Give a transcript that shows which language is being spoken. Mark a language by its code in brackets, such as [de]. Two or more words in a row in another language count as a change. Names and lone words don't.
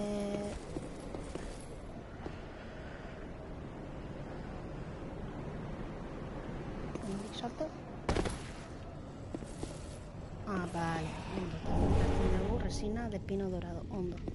[eu] hemendik salto. Vale, ondo, eta hartzen dugu [es] resina de pino dorado, [eu] ondo.